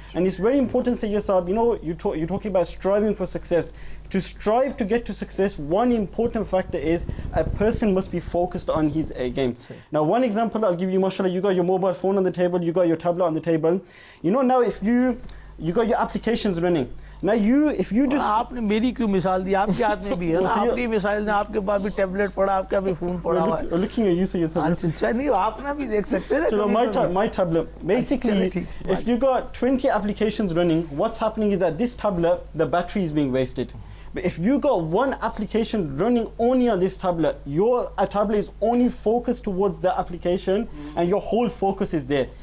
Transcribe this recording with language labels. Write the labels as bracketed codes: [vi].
[en] And it's very important, Sayyid Saab, you know, you're talking about striving for success. To strive to get to success, one important factor is a person must be focused on his game. Now, one example I'll give you, mashallah, you got your mobile phone on the table, you got your tablet on the table. You know, now if you got your applications running. Now if you just [ur] آپ نے میری کیوں مثال دی آپ کے ہاتھ میں بھی ہے نا آپ کی مثال نے آپ کے پاس بھی ٹیبلٹ پڑا آپ کا بھی فون پڑا ہوا ہے [en] looking at you say yes [ur] اچھا نہیں آپ نہ بھی دیکھ سکتے ہیں [en] so my tablet basically if you got 20 applications running what's happening is that this tablet the battery is being wasted. But if you got one application running only on this tablet, your tablet is only focused towards the application and your whole focus is there.